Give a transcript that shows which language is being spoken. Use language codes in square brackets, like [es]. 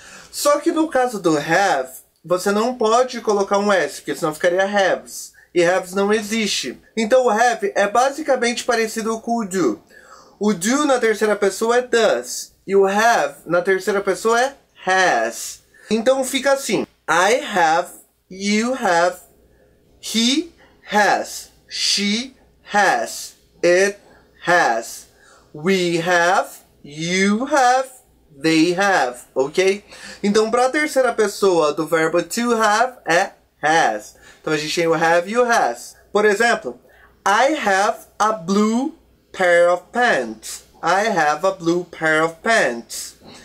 [pt] Só que no caso do have, você não pode colocar um S, porque senão ficaria haves. E haves não existe. Então o have é basicamente parecido com o do. O do na terceira pessoa é does. E o have na terceira pessoa é has. Então fica assim. [en] I have, you have, he has, she has, it has. We have, you have, they have, ok? [pt] Então, para a terceira pessoa do verbo to have é has. Então, a gente tem o have e o has. Por exemplo, [en] I have a blue pair of pants. I have a blue pair of pants.